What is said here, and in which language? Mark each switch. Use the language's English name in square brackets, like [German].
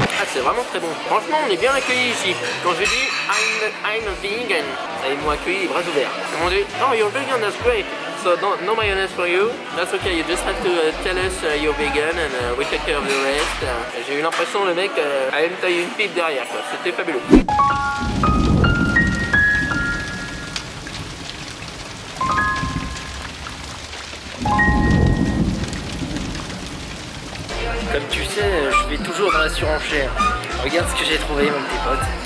[French] C'est vraiment très bon. Franchement, on est bien accueillis ici. Quand j'ai dit [English] I'm a vegan, [French] ils m'ont accueilli les bras ouverts. Ils m'ont dit [English] oh you're vegan, that's great. So no mayonnaise for you. That's okay. You just have to tell us you're vegan and we take care of the rest. [French] J'ai eu l'impression le mec allait me tailler une pipe derrière. C'était fabuleux. Comme tu sais, je vais toujours dans la surenchère. Regarde ce que j'ai trouvé, mon petit pote.